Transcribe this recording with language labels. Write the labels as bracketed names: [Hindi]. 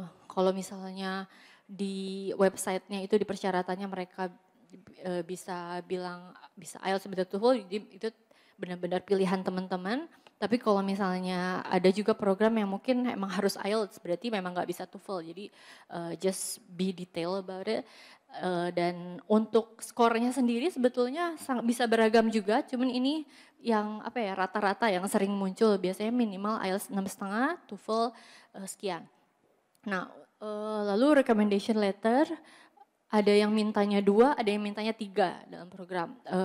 [Indonesian] Kalau misalnya di websitenya itu di persyaratannya mereka bisa bilang bisa IELTS atau TOEFL, itu benar-benar pilihan teman-teman. Tapi kalau misalnya ada juga program yang mungkin emang harus IELTS, berarti memang nggak bisa TOEFL. Jadi [English] just be detail about it. [Indonesian] Dan untuk skornya sendiri sebetulnya bisa beragam juga. Cuman ini yang apa ya rata-rata yang sering muncul biasanya minimal IELTS 6,5, TOEFL sekian. Nah, lalu recommendation letter ada yang mintanya 2, ada yang mintanya 3 dalam program.